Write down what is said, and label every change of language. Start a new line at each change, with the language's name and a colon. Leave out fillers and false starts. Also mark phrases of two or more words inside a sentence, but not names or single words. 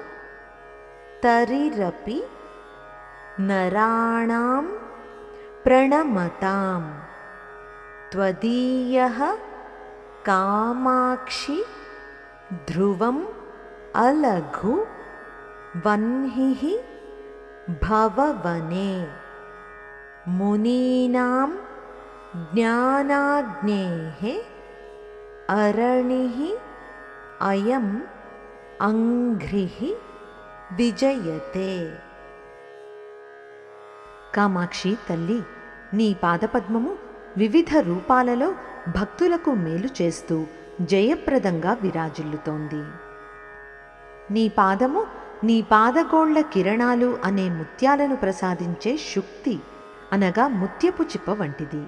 Sanskrit: तरिरपि नराणां प्रणमताम् त्वदीयः कामाक्षि ध्रुवम् अलघु वह्निः भववने मुनीनां ज्ञानाग्नेः अरणिः अयम् अंघ्रिः విజయతే।
Telugu: కామాక్షి తల్లి, నీ పాదపద్మము వివిధ రూపాలలో భక్తులకు మేలు చేస్తూ జయప్రదంగా విరాజిల్లుతోంది. నీ పాదము నీ పాదగోళ్ల కిరణాలు అనే ముత్యాలను ప్రసాదించే శుక్తి అనగా ముత్యపు చిప్ప వంటిది.